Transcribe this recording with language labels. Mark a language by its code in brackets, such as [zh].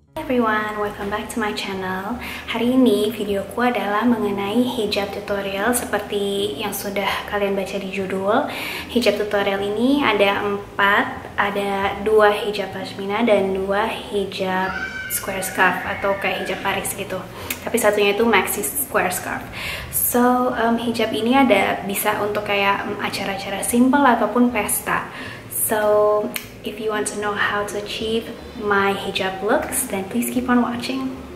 [en] everyone, welcome back to my channel. [id] Hari ini videoku adalah mengenai hijab tutorial seperti yang sudah kalian baca di judul. Hijab tutorial ini ada 4, ada 2 hijab pashmina dan 2 hijab square scarf atau kayak hijab Paris gitu. Tapi satunya itu maxi square scarf. So, hijab ini ada bisa untuk kayak acara-acara simple ataupun pesta. [en] So, if you want to know how to achieve my hijab looks, then please keep on watching.